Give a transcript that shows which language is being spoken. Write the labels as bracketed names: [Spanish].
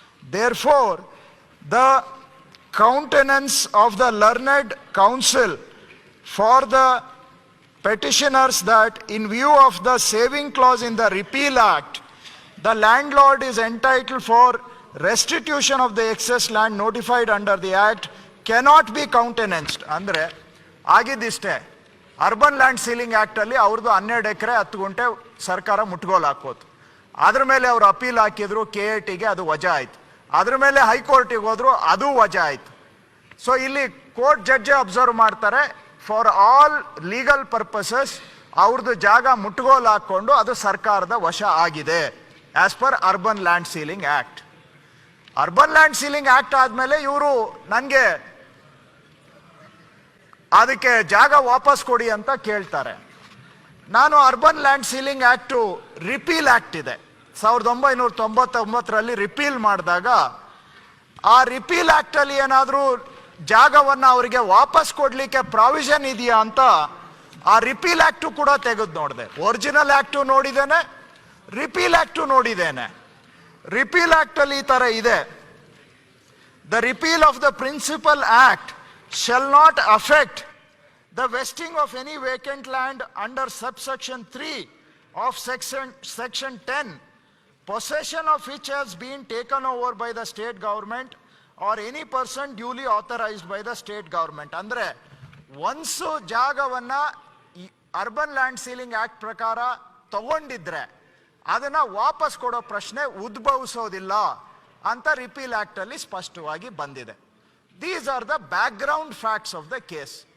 [English] Therefore, the countenance of the learned counsel for the petitioners that in view of the saving clause in the repeal act, the landlord is entitled for restitution of the excess land notified under the act cannot be countenanced. [Kannada] ಅಂದರೆ ಆಗಿದ್ದಿಷ್ಟೇ, urban land ceiling ಆ್ಯಕ್ಟಲ್ಲಿ ಅವ್ರದ್ದು 12 ಎಕರೆ 10 ಗುಂಟೆ ಸರ್ಕಾರ ಮುಟ್ಗೋಲು ಹಾಕೋದು. ಅದ್ರ ಮೇಲೆ ಅವರು appeal ಹಾಕಿದ್ರು, KITಗೆ ಅದು ವಜಾ ಆಯಿತು. ಅದ್ರ ಮೇಲೆ ಹೈಕೋರ್ಟಿಗೆ ಹೋದ್ರು, ಅದು ವಜಾ ಆಯಿತು. ಸೊ ಇಲ್ಲಿ ಕೋರ್ಟ್ ಜಡ್ಜೆ ಅಬ್ಸರ್ವ್ ಮಾಡ್ತಾರೆ, [English] for all legal purposes [Kannada] ಅವ್ರದ್ದು ಜಾಗ ಮುಟ್ಟುಗೋಲು ಹಾಕ್ಕೊಂಡು ಅದು ಸರ್ಕಾರದ ವಶ ಆಗಿದೆ [English] As per urban land ceiling act. [Kannada] Urban land ceiling act ಆದಮೇಲೆ ಇವರು ನನಗೆ ಅದಕ್ಕೆ ಜಾಗ ವಾಪಸ್ ಕೊಡಿ ಅಂತ ಕೇಳ್ತಾರೆ. ನಾನು urban land ceiling act repeal act ಇದೆ, 1999ರಲ್ಲಿ ರಿಪೀಲ್ ಮಾಡಿದಾಗ ಆ ರಿಪೀಲ್ ಆ್ಯಕ್ಟಲ್ಲಿ ಏನಾದರೂ ಜಾಗವನ್ನು ಅವರಿಗೆ ವಾಪಸ್ ಕೊಡಲಿಕ್ಕೆ ಪ್ರಾವಿಷನ್ ಇದೆಯಾ ಅಂತ ಆ ರಿಪೀಲ್ ಆ್ಯಕ್ಟು ಕೂಡ ತೆಗೆದು ನೋಡಿದೆ. ಒರಿಜಿನಲ್ ಆ್ಯಕ್ಟು ನೋಡಿದ್ದೇನೆ, ರಿಪೀಲ್ ಆ್ಯಕ್ಟು ನೋಡಿದ್ದೇನೆ. ರಿಪೀಲ್ ಆ್ಯಕ್ಟಲ್ಲಿ ಈ ಥರ ಇದೆ, [English] The repeal of the principal act shall not affect the vesting of any vacant land under subsection 3 of section 10 possession of which has been taken over by the state government or any person duly authorized by the state government. [Kannada] ಅಂದ್ರೆ ಒಂದ್ಸು ಜಾಗವನ್ನ urban land ceiling act ಪ್ರಕಾರ ತಗೊಂಡಿದ್ರೆ ಅದನ್ನ ವಾಪಸ್ ಕೊಡೋ ಪ್ರಶ್ನೆ ಉದ್ಭವಿಸೋದಿಲ್ಲ ಅಂತ repeal act ಅಲ್ಲಿ ಸ್ಪಷ್ಟವಾಗಿ ಬಂದಿದೆ. [English] These are the background facts of the case.